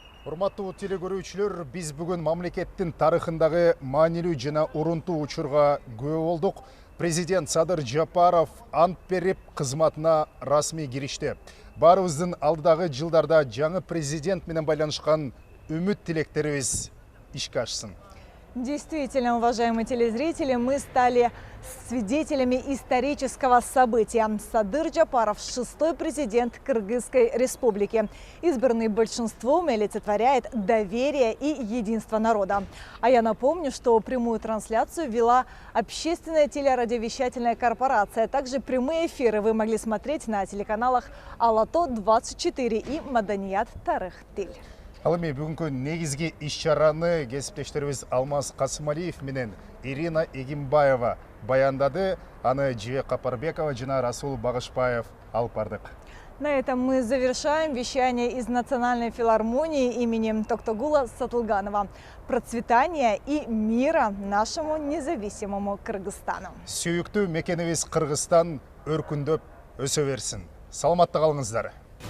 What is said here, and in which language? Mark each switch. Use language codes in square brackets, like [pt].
[ky] Урматтуу телегөрүүчүлөр, биз бүгүн мамлекеттин тарыхындагы маанилүү жана урунтуу учурга күбө болдук. Президент Садыр Жапаров ант берип, кызматына расмий киришти. Баарыбыздын алдыдагы жылдарда жаңы президент менен байланышкан үмүт тилектерибиз ишке ашсын. [ru] Действительно, уважаемые телезрители, мы стали свидетелями исторического события. Садыр Жапаров – 6-й президент Кыргызской республики. Избранный большинством олицетворяет доверие и единство народа. А я напомню, что прямую трансляцию вела общественная телерадиовещательная корпорация. Также прямые эфиры вы могли смотреть на телеканалах Алато-24 и Маданият Тарых Тил. [ky] Ал эми бүгүнкү негизги иш-чараны кесиптештерибиз Алмаз Касымалиев менен Ирина Эгимбаева баяндады. Аны Жибек Капарбекова жана Расул Багышбаев алып бардык. [ru] На этом мы завершаем вещание из Национальной филармонии имени Токтогула Сатылганова. Процветания и мира нашему независимому Кыргызстану. [ky] Сүйүктүү мекенибиз Кыргызстан өркүндөп өсө берсин. Саламатта калыңыздар.